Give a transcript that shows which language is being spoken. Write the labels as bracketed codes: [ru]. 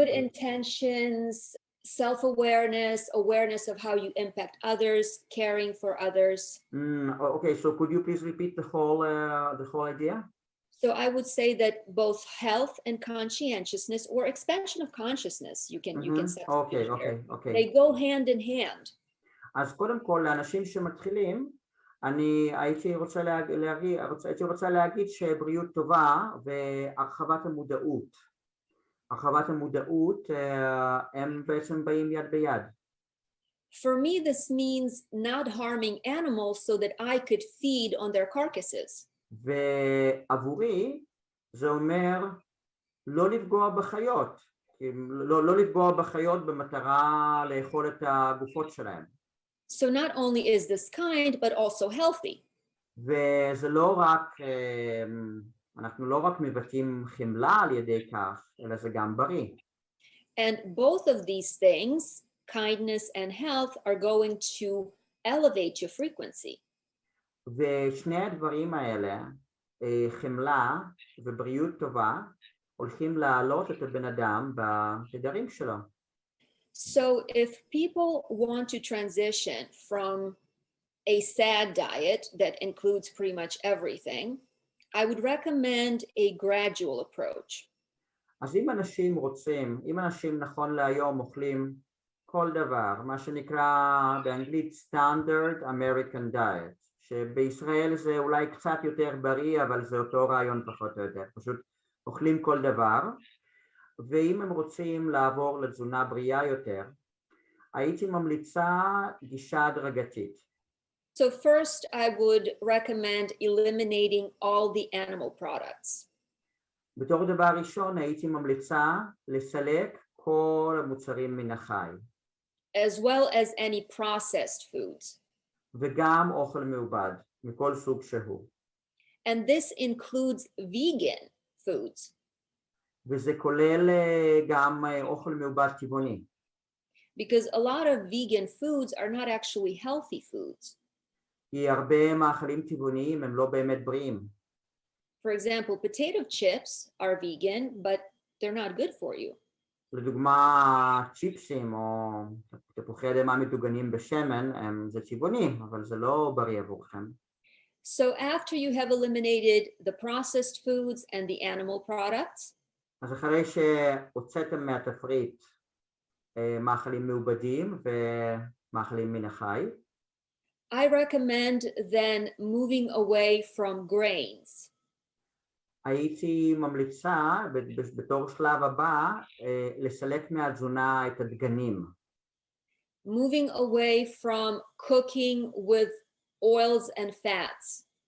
[en] Good intentions, self-awareness, awareness of how you impact others, caring for others. Okay, so could you please repeat the whole idea? So I would say that both health and conscientiousness, or expansion of consciousness, you can say. Okay. They go hand in hand. [he] אז קודם כל לאנשים שמתחילים, אני הייתי רוצה להגיד שבריאות טובה והרחבת המודעות הם בעצם באים יד ביד. [en] For me, this means not harming animals so that I could feed on their carcasses. [he] ועבורי זה אומר לא לפגוע בחיות, לא לפגוע בחיות במטרה לאכול את הגופות שלהם. [en] So not only is this kind, but also healthy. [he] וזה לא רק, אנחנו לא רק מבטאים חמלה על ידי כך, אלא זה גם בריא. [en] And both of these things, kindness and health, are going to elevate your frequency. [he] ושני הדברים האלה, חמלה ובריאות טובה, הולכים להעלות את הבן אדם בתדרים שלו. [en] So if people want to transition from a SAD diet that includes pretty much everything, I would recommend a gradual approach. [he] אז אם אנשים נכון להיום אוכלים כל דבר, מה שנקרא באנגלית [en] Standard American Diet, [he] שבישראל זה אולי קצת יותר בריא, אבל זה אותו רעיון פחות או יותר, פשוט אוכלים כל דבר, ואם הם רוצים לעבור לתזונה בריאה יותר, הייתי ממליצה גישה הדרגתית. [en] So first, I would recommend eliminating all the animal products. [he] בתור דבר ראשון הייתי ממליצה לסלק כל המוצרים מן החי. [en] As well as any processed foods. [he] וגם אוכל מעובד, מכל סוג שהוא. [en] And this includes vegan foods. [he] וזה כולל גם אוכל מעובד טבעוני. [en] Because a lot of vegan foods are not actually healthy foods. [he] כי הרבה מאכלים טבעוניים הם לא באמת בריאים. [en] For example, potato chips are vegan, but they're not good for you. [he] לדוגמה, צ'יפסים או תפוחי אדמה מטוגנים בשמן, זה טבעוני, אבל זה לא בריא עבורכם. [en] So after you have eliminated the processed foods and the animal products, [he] אז אחרי שהוצאתם מהתפריט מאכלים מעובדים ומאכלים מן החי, [en] I recommend then moving away from grains. [he] הייתי ממליצה בתור שלב הבא לסלק מהתזונה את הדגנים. [en] Moving away from cooking with oils and fats.